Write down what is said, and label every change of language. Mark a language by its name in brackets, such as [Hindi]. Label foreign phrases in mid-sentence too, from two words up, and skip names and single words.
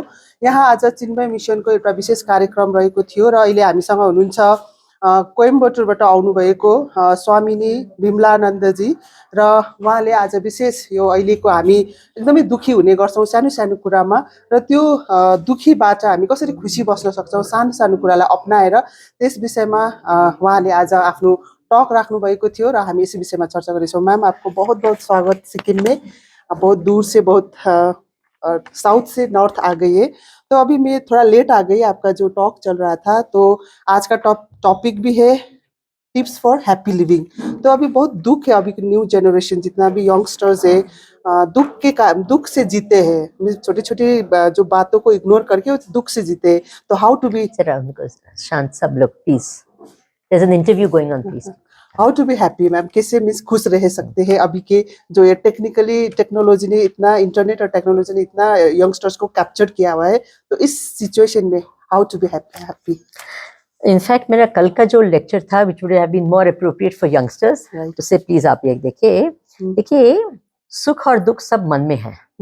[Nepali] यहाँ आज चिन्मय मिशनको एउटा विशेष कार्यक्रम रहेको थियो र अहिले हामीसँग हुनुहुन्छ कोइम्बटुरबाट आउनुभएको स्वामिनी बिमलानन्दजी र उहाँले आज विशेष यो अहिलेको हामी एकदमै दुखी हुने गर्छौं सानो सानो कुरामा र त्यो दुखीबाट हामी कसरी खुसी बस्न सक्छौं सानो सानो कुरालाई अपनाएर त्यस विषयमा उहाँले आज आफ्नो टक राख्नु भएको थियो र हामी यस विषयमा चर्चा गर्छौं। [Hindi] मैम, आपको बहुत बहुत स्वागत सिक्किम में। बहुत दूर से, बहुत साउथ से नॉर्थ आ गई है। तो अभी मैं थोड़ा लेट आ गई, आपका जो टॉक चल रहा था, तो आज का टॉपिक भी है [English] tips for happy living. [Hindi] तो अभी बहुत दुख है, अभी [English] new generation [Hindi] जितना भी यंगस्टर्स है दुख से जीते हैं, छोटी छोटी जो बातों को इग्नोर करके दुख से जीते हैं। [English] तो how to be [Hindi] शांत सब लोग, [English] Please, there is an interview going on, please. how to be happy ma'am, [Hindi] कैसे मिस खुश रह सकते हैं अभी के जो ये टेक्नोलॉजी ने इतना, इंटरनेट और टेक्नोलॉजी ने इतना यंगस्टर्स को कैप्चर किया हुआ है, तो इस सिचुएशन में [English] how to be happy. [Hindi] इनफैक्ट मेरा कल का जो लेक्चर था [English] which would have been more appropriate for youngsters, [Hindi] उससे प्लीज आप ये देखिए सुख और दुख सब मन में है।